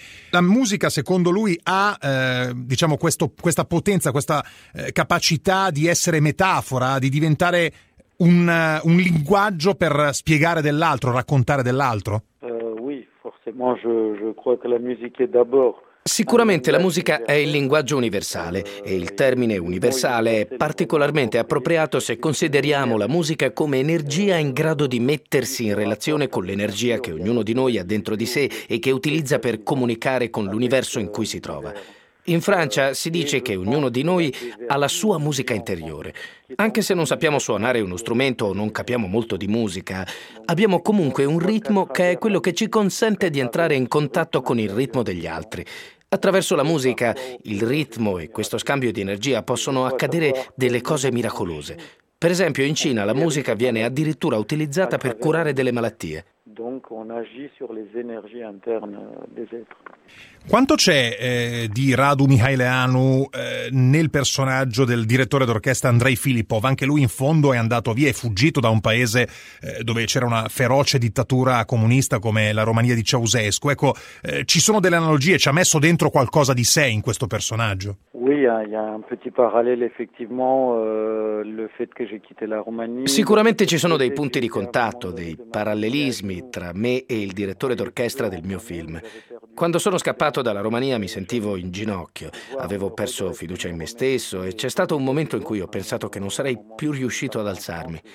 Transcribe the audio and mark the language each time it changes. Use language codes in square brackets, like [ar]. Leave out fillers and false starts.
[it] La musica, secondo lui, ha diciamo questa potenza, questa capacità di essere metafora, di diventare un linguaggio per spiegare dell'altro, raccontare dell'altro? [fr] Oui, forcément, je crois que la musique est d'abord. [it] Sicuramente la musica è il linguaggio universale e il termine universale è particolarmente appropriato se consideriamo la musica come energia in grado di mettersi in relazione con l'energia che ognuno di noi ha dentro di sé e che utilizza per comunicare con l'universo in cui si trova. In Francia si dice che ognuno di noi ha la sua musica interiore. Anche se non sappiamo suonare uno strumento o non capiamo molto di musica, abbiamo comunque un ritmo che è quello che ci consente di entrare in contatto con il ritmo degli altri. Attraverso la musica, il ritmo e questo scambio di energia possono accadere delle cose miracolose. Per esempio, in Cina la musica viene addirittura utilizzata per curare delle malattie. [fr] Donc on agit sur les énergies internes des êtres. [it] Quanto c'è di Radu Mihaileanu nel personaggio del direttore d'orchestra Andrei Filippov? Anche lui in fondo è andato via, è fuggito da un paese dove c'era una feroce dittatura comunista come la Romania di Ceausescu. Ecco, ci sono delle analogie, ci ha messo dentro qualcosa di sé in questo personaggio? [fr] Oui, il y a un petit parallèle effectivement le fait que j'ai quitté la Romania. [it] Sicuramente ci sono dei punti di contatto, dei parallelismi tra me e il direttore d'orchestra del mio film. Quando sono scappato dalla Romania mi sentivo in ginocchio, avevo perso fiducia in me stesso e c'è stato un momento in cui ho pensato che non sarei più riuscito ad alzarmi.